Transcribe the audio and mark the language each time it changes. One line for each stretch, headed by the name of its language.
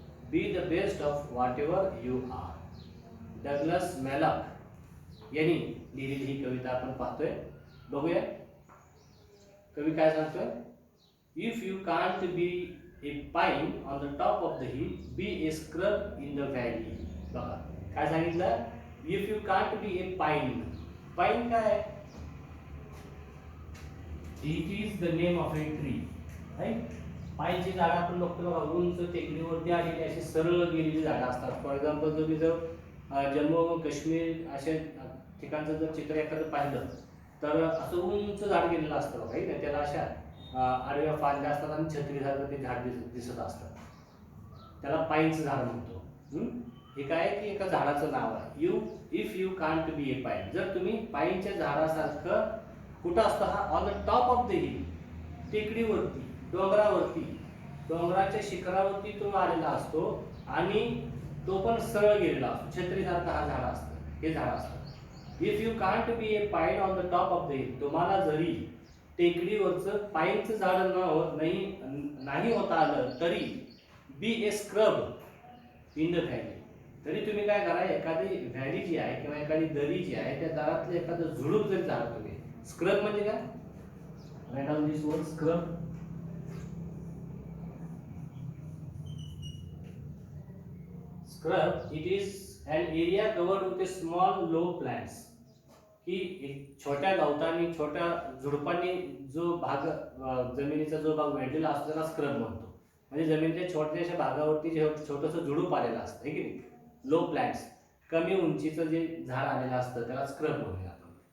English: Be the best of whatever you are.
Marathi: Douglas malloc यांनी लिहिलेली ही कविता आपण पाहतोय. बघूया कवी काय सांगतोय.
English: If you can't be a pine on the top of the hill, be a scrub in the valley.
Marathi: बघा काय सांगितलं.
English: if you can't be a pine. pine
Marathi: काय?
English: it is the name of a tree, right?
Marathi: पाईनची झाडं आपण बघतो बघा, उंच टेकडीवरती आलेली अशी सरळ गेलेली झाडं असतात. फॉर एक्झाम्पल तुम्ही जर जम्मू काश्मीर अशा ठिकाणचं जर चित्र एखादं पाहिलं तर असं उंच झाड गेलेलं असतं बघा, ना त्याला अशा आडव्या फांद्या असतात आणि छत्रीसारखं ते झाड दिसत असतं. त्याला पाईनचं झाड म्हणतो. हे काय की एका झाडाचं नाव आहे.
English: If you can't be a pine.
Marathi: जर तुम्ही पाईनच्या झाडासारखं कुठं असतं हा
English: on the top of the hill,
Marathi: टेकडीवरती, डोंगरावरती, डोंगराच्या शिखरावरती तो आलेला असतो आणि तो पण सरळ गेलेला असतो. छत्रीसारखं हा झाड असतं, हे झाड असतं.
English: If you can't be a pine on the top of the hill.
Marathi: तुम्हाला जरी टेकडीवरचं पाईनचं झाड नाही होता आलं तरी
English: Be a scrub in the valley.
Marathi: तरी तुम्ही काय करा, एखादी व्हॅली जी आहे किंवा एखादी दरी जी आहे त्या दारातलं एखादं झुडूप जरी झाड तुम्ही.
English: scrub
Marathi: म्हणजे काय?
English: Right down this word scrub. Scrub it is an area covered with a small low plants.
Marathi: की छोट्या गवतांनी, छोट्या झुडपांनी जो भाग, जमिनीचा जो भाग वेढलेला असतो त्याला स्क्रब म्हणतो. म्हणजे जमिनीच्या छोट्याशा भागावरती छोटंसं झुडूप आलेलं असतं, आहे की नाही.
English: low plants,
Marathi: कमी उंचीचं जे झाड आलेलं असतं त्याला स्क्रब म्हणूया आपण.